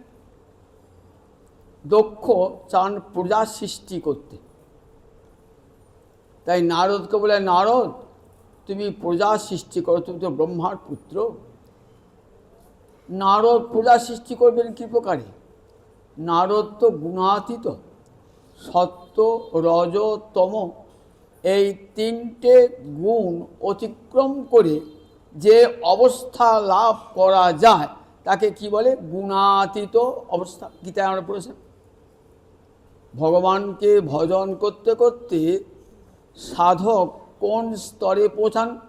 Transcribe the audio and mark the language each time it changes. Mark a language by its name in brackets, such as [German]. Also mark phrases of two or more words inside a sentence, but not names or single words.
[Bangla] দক্ষ চান প্রজা সৃষ্টি করতে, তাই নারদ কে বলে নারদ তুমি প্রজা সৃষ্টি করো, তুম তো ব্রহ্মার পুত্র। নারদ প্রজা সৃষ্টি করবেন কি প্রকারে? নারদ তো গুণাতীত, সত্য রজ তম এই তিনটে গুণ অতিক্রম করে যে অবস্থা লাভ করা যায় তাকে কি বলে? গুণাতীত অবস্থা। গীতায় আমরা পড়েছেন ভগবানকে ভজন করতে করতে সাধক কোন স্তরে পৌঁছান?